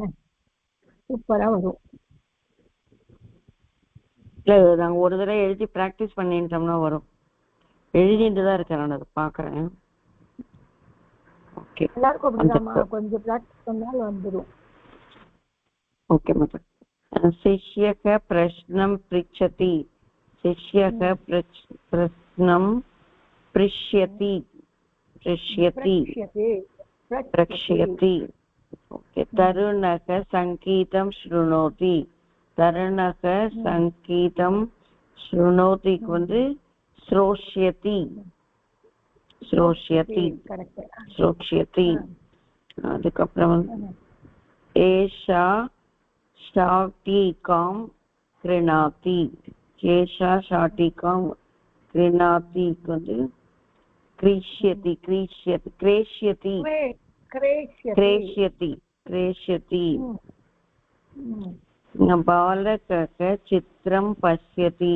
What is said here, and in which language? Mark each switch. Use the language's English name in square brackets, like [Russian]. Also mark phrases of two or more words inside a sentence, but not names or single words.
[Tamil] சூப்பரா வரும். இல்ல நாங்க ஒரு தடவை எழுதி பிராக்டிஸ் பண்ணிட்டோம்னா வரும். எழுதிட்டு தான் இருக்கேன் நான், அதை பாக்குறேன். ஓகே, எல்லாருக்கும் அப்படிதாம்மா, கொஞ்சம் பிராக்டிஸ் பண்ணால் வந்துடும். [English] okay madam. [Sanskrit] शिष्यः प्रश्नं पृच्छति. शिष्यः प्रश्नं पृच्छति. प्रक्ष्यति. ओके. तरुणः संगीतं शृणोति. तरुणः संगीतं शृणोति வந்து श्रोष्यति. श्रोष्यति. அதுக்கப்புறம் ஏஷா शाटिकां क्रीणाति. एषा शाटिकां क्रीणाति வந்து क्रेष्यति. बालकः चित्रं पश्यति.